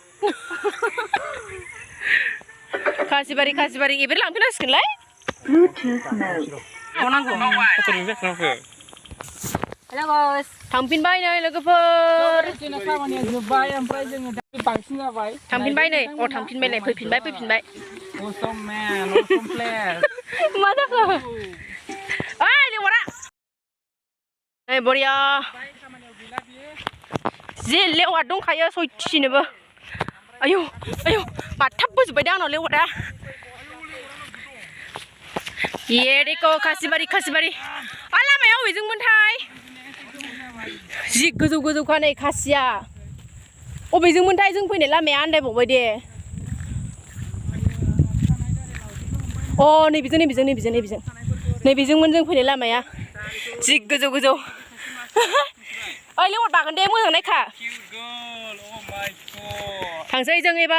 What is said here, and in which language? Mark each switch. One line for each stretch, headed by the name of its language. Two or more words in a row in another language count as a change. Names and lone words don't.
Bodo: खासिबारि एबार लांफिनांसिगोनलाय थांफिनबाय नै लोगोफोर खामानिया जोब्बाय ओमफ्राय जोङो दा बांसिन जाबाय थांफिनबाय नै थांफिनबाय फैफिनबाय
English: awesome man awesome player
Bodo: मा जाखो ओइ लेवारा नै बरिया जि लेवार दंखायो सयथिनोबो आयौ बाथाबबोजोब्बाय दा आंनाव लेवारा
Hindi: ये देखो
Bodo: खासिबारि लामाया अबेजोंमोनथाय जि गोजौखा नै खासिया अबेजोंमोनथाय जों फैनाय लामाया आन्दायबावबाय दे अ नैबेजोंमोन जों फैनाय लामाया जि गोजौ ओइ लेवार बागोन दे मोजां नायखा थांसै जों एबार